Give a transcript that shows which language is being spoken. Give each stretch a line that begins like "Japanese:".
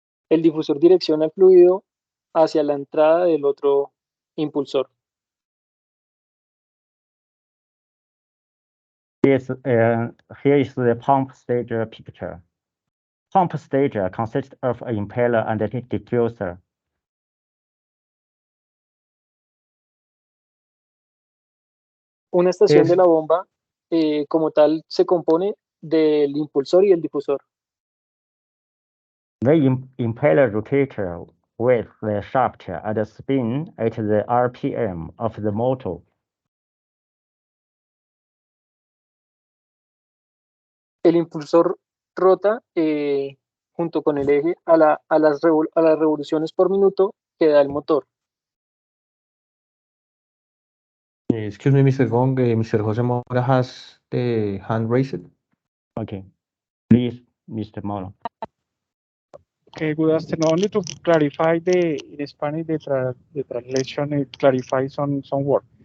Spanish: El difusor direcciona el fluido hacia la entrada del otro impulsor.
English: Here is the pump stager picture. Pump stager consists of an impeller and a diffuser.
Spanish: Una estación de la bomba, como tal, se compone del impulsor y el difusor.
English: The impeller rotates with the shaft and spin at the RPM of the motor.
Spanish: El impulsor rota junto con el eje a las revoluciones por minuto que da el motor.
English: Excuse me, Mr. Gong, Mr. Jose Mora has the hand raised. Okay, please, Mr. Molo. Good afternoon. Only to clarify in Spanish, the translation, it clarifies some word.